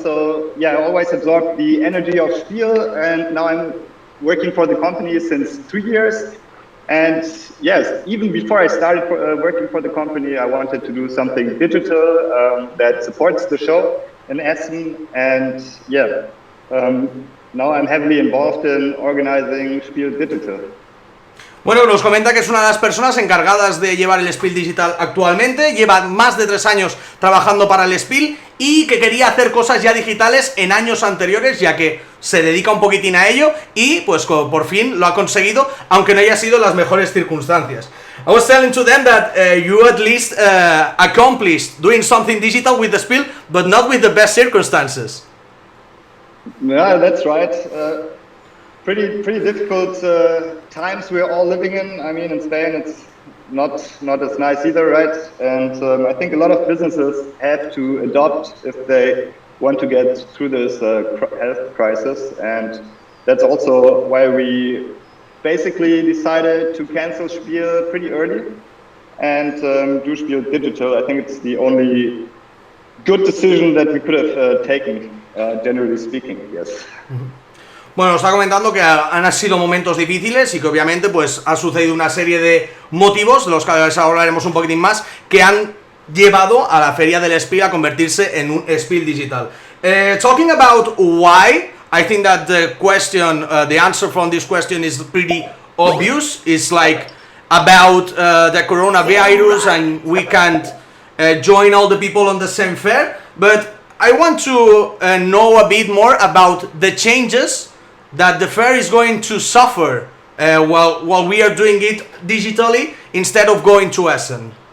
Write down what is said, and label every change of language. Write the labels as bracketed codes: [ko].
[en] So yeah, I always absorbed the energy of Spiel, and now I'm working for the company since 3 years. And yes, even before I started working for the company, I wanted to do something digital that supports the show in Essen, and yeah, now I'm heavily involved in organizing Spiel Digital. [es] Bueno, nos comenta que es una de las personas encargadas de llevar el SPIEL.digital actualmente, lleva más de 3 años trabajando para el SPIEL y que quería hacer cosas ya digitales en años anteriores, ya que se dedica un poquitín a ello y pues por fin lo ha conseguido, aunque no haya sido en las mejores circunstancias. [en] I was telling to them that you at least accomplished doing something digital with the SPIEL, but not with the best circumstances. Yeah, that's right. Pretty difficult times we're all living in. I mean, in Spain, it's not as nice either, right? And I think a lot of businesses have to adopt if they want to get through this health crisis. And that's also why we basically decided to cancel Spiel pretty early and do Spiel Digital. I think it's the only good decision that we could have taken, generally speaking, yes. Mm-hmm. [es] Bueno, nos está comentando que han sido momentos difíciles y que obviamente pues ha sucedido una serie de motivos, de los que hablaremos un poquitín más, que han llevado a la feria del SPIEL a convertirse en un SPIEL.digital. [en] Talking about why, I think that the question, the answer from this question is pretty obvious. It's like about the coronavirus and we can't join all the people on the same fair, but I want to know a bit more about the changes that the fair is going to suffer while we are doing it digitally instead of going to Essen.